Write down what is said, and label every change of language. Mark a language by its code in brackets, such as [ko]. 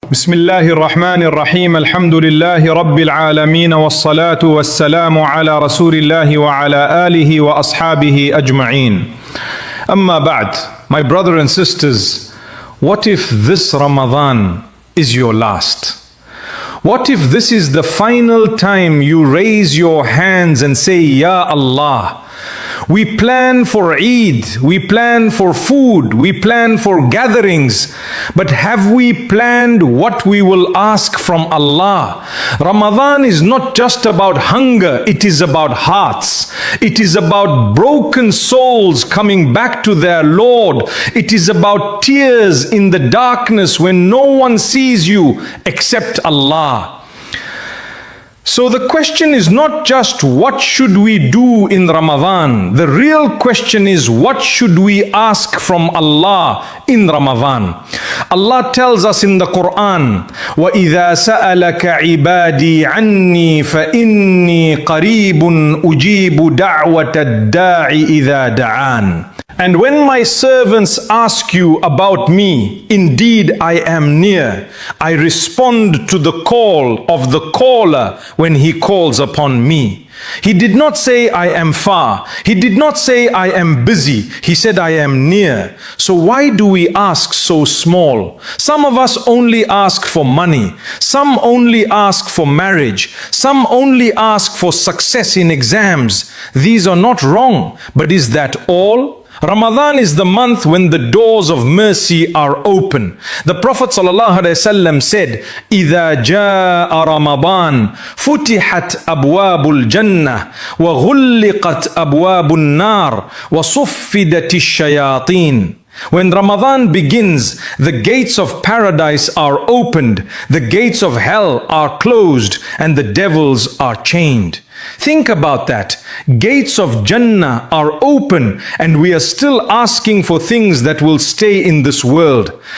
[ar] بسم الله الرحمن الرحيم الحمد لله رب العالمين والصلاة والسلام على رسول الله وعلى آله وأصحابه أجمعين. أما بعد, [en] my brother and sisters, what if this Ramadan is your last? What if this is the final time you raise your hands and say, Ya Allah? We plan for Eid, we plan for food, we plan for gatherings, but have we planned what we will ask from Allah? Ramadan is not just about hunger, it is about hearts. It is about broken souls coming back to their Lord. It is about tears in the darkness when no one sees you except Allah. So the question is not just what should we do in Ramadan. The real question is what should we ask from Allah in Ramadan. Allah tells us in the Quran, [ar] وَإِذَا سَأَلَكَ عِبَادِي عَنِّي فَإِنِّي قَرِيبٌ أُجِيبُ دَعْوَةَ الدَّاعِ إِذَا دَعَانِ. [en] And when my servants ask you about me, indeed I am near. I respond to the call of the caller when he calls upon me. He did not say I am far. He did not say I am busy. He said I am near. So why do we ask so small? Some of us only ask for money. Some only ask for marriage. Some only ask for success in exams. These are not wrong, but is that all? Ramadan is the month when the doors of mercy are open. The Prophet ﷺ said, [ar] إِذَا جَاءَ رَمَضَانَ فُتِحَتْ أَبْوَابُ الْجَنَّةِ وَغُلِّقَتْ أَبْوَابُ النَّارِ وَصُفِّدَتِ الشَّيَاطِينَ. [en] When Ramadan begins, the gates of paradise are opened, the gates of hell are closed, and the devils are chained. Think about that. Gates of Jannah are open and we are still asking for things that will stay in this world.